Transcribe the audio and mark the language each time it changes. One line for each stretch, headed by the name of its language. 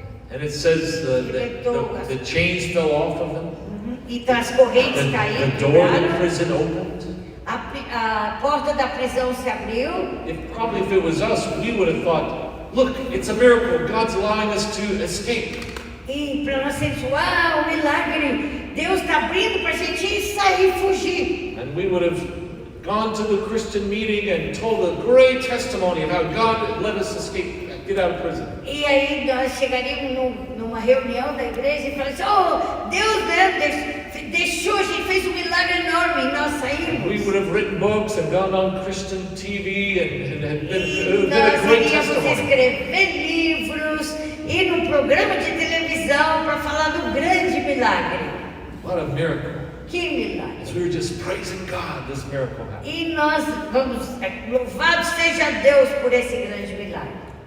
English: And it says the chains fell off of them.
Portuguese: Então as correntes caíram.
English: The door of the prison opened.
Portuguese: A porta da prisão se abriu.
English: Probably if it was us, we would have thought, look, it's a miracle. God's allowing us to escape.
Portuguese: E para nós sermos, uau, milagre! Deus está abrindo para a gente sair e fugir.
English: And we would have gone to the Christian meeting and told a great testimony of how God let us escape, get out of prison.
Portuguese: E aí nós chegaríamos numa reunião da igreja e falaríamos, oh, Deus deixou, a gente fez milagre enorme e nós saímos.
English: We would have written books and gone on Christian TV and had been a great testimony.
Portuguese: Nós iríamos escrever livros, ir num programa de televisão para falar do grande milagre.
English: What a miracle.
Portuguese: Que milagre.
English: As we were just praising God, this miracle happened.
Portuguese: E nós vamos, louvado seja Deus por esse grande milagre.